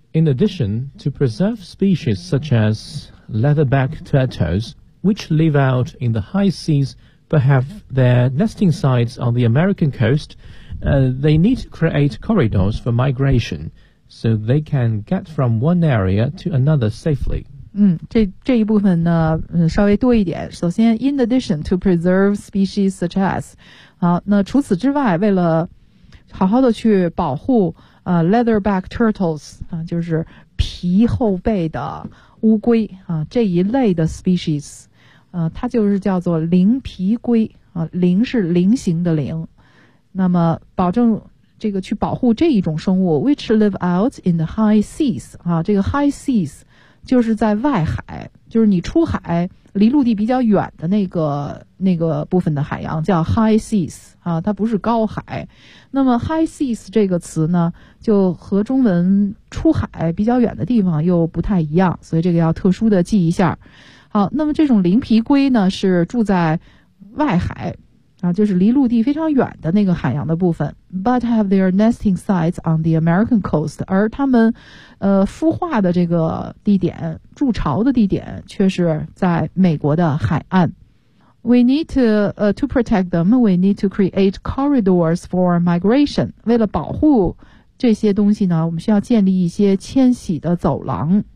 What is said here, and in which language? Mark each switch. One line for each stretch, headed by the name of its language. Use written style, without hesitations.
English: In addition, to preserve species such as leatherback turtles, which live out in the high seas but have their nesting sites on the American coast, they need to create corridors for migration so they can get from one area to another safely.
Chinese: 这一部分呢稍微多一点。首先
English: in addition to preserve species such as,
Chinese: 那除此之外为了好好的去保护leatherback turtles, 就是皮后背的乌龟这一类的 species, 它就是叫做鳞皮龟鳞是鳞形的鳞。那么保证这个去保护这一种生物
English: which live out in the high seas,
Chinese: 这个 high seas,就是在外海，就是你出海离陆地比较远的那个部分的海洋叫 high seas, 它不是高海。那么 high seas 这个词呢就和中文出海比较远的地方又不太一样，所以这个要特殊的记一下。好，那么这种鳞皮龟呢是住在外海就是离陆地非常远的那个海洋的部分。
English: But have their nesting sites on the American coast.
Chinese: 而他们孵化的这个地点筑巢的地点却是在美国的海岸。
English: We need to protect them. We need to create corridors for migration.
Chinese: 为了保护这些东西呢我们需要建立一些迁徙的走廊。